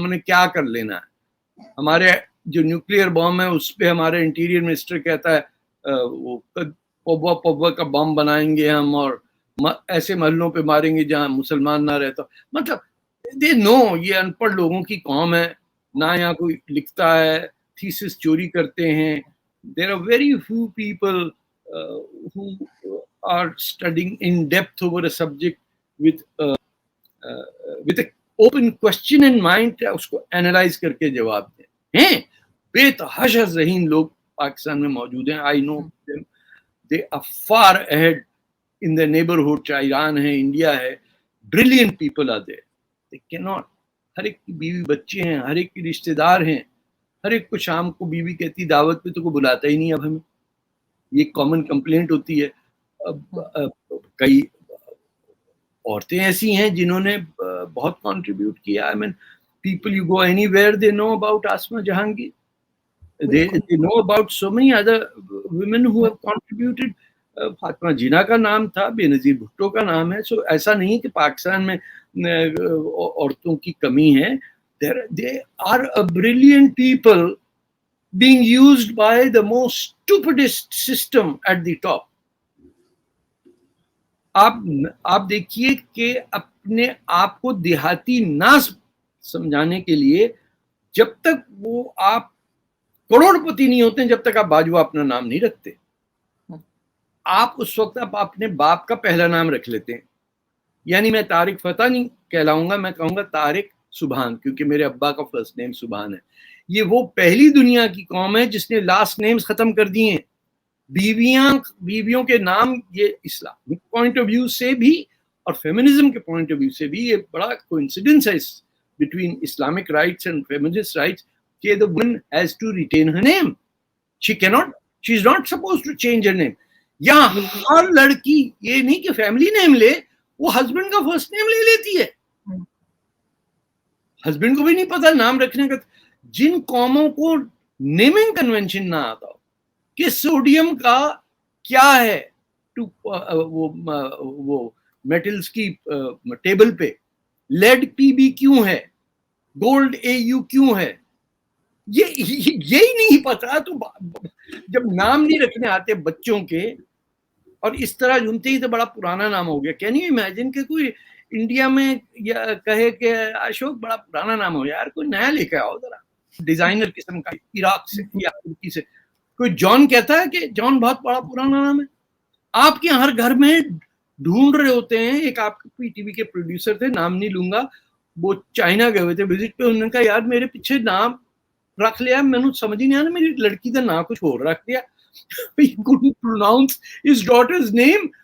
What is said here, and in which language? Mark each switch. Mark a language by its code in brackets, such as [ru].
[ur] ہم نے کیا کر لینا ہے؟ ہمارے جو نیوکلیئر بم ہے اس پہ ہمارے انٹیریئر منسٹر کہتا ہے وہ پوبا کا بم بنائیں گے ہم, اور ایسے محلوں پہ ماریں گے جہاں مسلمان نہ رہتا. مطلب دے نو یہ ان پڑھ لوگوں کی قوم ہے, نہ یہاں کوئی لکھتا ہے, تھیسس چوری کرتے ہیں. [en] There are very few people who are studying in depth over a subject with an open question in mind, [ur] اس کو analyze کر کے جواب دیں. ہیں بے تحاشا ذہین لوگ پاکستان میں موجود ہیں. [en] I know them. They are far ahead in their neighborhood, [ur] چاہے ایران ہے, انڈیا ہے. [en] Brilliant people are there. They cannot. [ur] ہر ایک کی بیوی بچے ہیں, ہر ایک کی رشتے دار ہیں, ہر ایک کو شام کو بیوی کہتی دعوت پہ تو کوئی بلاتا ہی نہیں اب ہمیں. یہ کامن کمپلینٹ ہوتی ہے. کئی عورتیں ایسی ہیں جنہوں نے بہت کنٹریبیوٹ کیا. [en] I mean, people you go anywhere they know about Asma Jahangir. They know about so many other women who have contributed. [ur] Fatima جینا کا نام تھا, بے نظیر بھٹو کا نام ہے. سو ایسا نہیں کہ پاکستان میں عورتوں کی کمی ہے. [en] They are a brilliant people being used by the most stupidest system at the top. [ur] آپ دیکھیے کہ اپنے آپ کو دیہاتی نہ سمجھانے کے لیے جب تک وہ آپ کروڑ پتی نہیں ہوتے جب تک آپ باجوہ اپنا نام نہیں رکھتے. آپ اس وقت آپ اپنے باپ کا پہلا نام رکھ لیتے ہیں. یعنی میں طارق فتح نہیں کہلاؤں گا, میں کہوں گا طارق سبحان, کیونکہ میرے ابا کا فرسٹ نیم سبحان ہے. یہ وہ پہلی دنیا کی قوم ہے جس نے لاسٹ نیمز ختم کر دیے ہیں. بیویوں کے نام, یہ اسلامک پوائنٹ آف ویو سے بھی اور فیمنزم کے پوائنٹ آف ویو سے بھی یہ بڑا کوئنسیڈنس ہے [en] between Islamic rights and feminist rights [ur] کہ [en] the woman has to retain her name. [ur] She is not supposed to change her name. یہاں ہر لڑکی یہ نہیں کہ فیملی نیم لے, وہ ہسبینڈ کا فرسٹ نیم لے لیتی ہے. ہسبینڈ کو بھی نہیں پتا نام رکھنے کا. جن قوموں کو نیمنگ کنونشن نہ آتا ہو کہ سوڈیم کا کیا ہے وہ میٹلز کی ٹیبل پہ, لیڈ پی بی کیوں ہے, گولڈ اے یو کیوں ہے, یہی نہیں پتا, تو جب نام نہیں رکھنے آتے بچوں کے اور اس طرح جھومتے ہی تو بڑا پرانا نام ہو گیا. [en] can you imagine [ur] کہ کوئی انڈیا میں کہے کہ اشوک بڑا پرانا نام ہو, یار کوئی نیا لے کے آؤ ذرا ڈیزائنر قسم کا, عراق سے یا ترکی سے. کوئی جان کہتا ہے کہ جان بہت بڑا پرانا نام ہے. آپ کے ہر گھر میں ڈھونڈ رہے ہوتے ہیں. ایک آپ پی ٹی وی کے پروڈیوسر تھے, نام نہیں لوں گا, وہ چائنا گئے ہوئے تھے وزٹ پہ. انہوں نے کہا یار میرے پیچھے نام رکھ لیا, میں نے سمجھ ہی نہیں آنا, میری لڑکی کا نام کچھ اور رکھ دیا. [en] He couldn't pronounce his daughter's name.